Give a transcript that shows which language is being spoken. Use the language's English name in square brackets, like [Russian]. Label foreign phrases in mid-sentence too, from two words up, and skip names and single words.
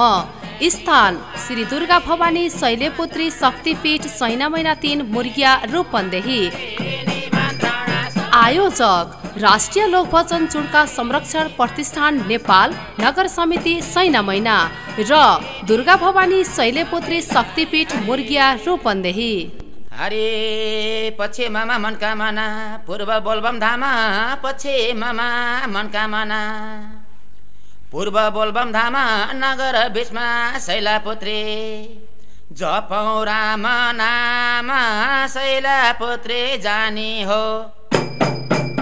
[Nepali] स्थान श्री दुर्गा भवानी शैलेपुत्री शक्तिपीठ सैनामैना 3 मुर्गिया रूपन्देही। आयोजक राष्ट्रिय लोकभजन चुड्का संरक्षण प्रतिष्ठान नेपाल नगर समिति सैनामैना र दुर्गा भवानी शैलेपुत्री शक्तिपीठ मुर्गिया रूपन्देही। हरे पश्चिममा मनकामना, पूर्व बोलबम धामा, पश्चिममा मनकामना, पूर्व बोलबम धामा, नगर बिचमा शैलापुत्री, जपौँ राम नाम शैलापुत्री जानी हो।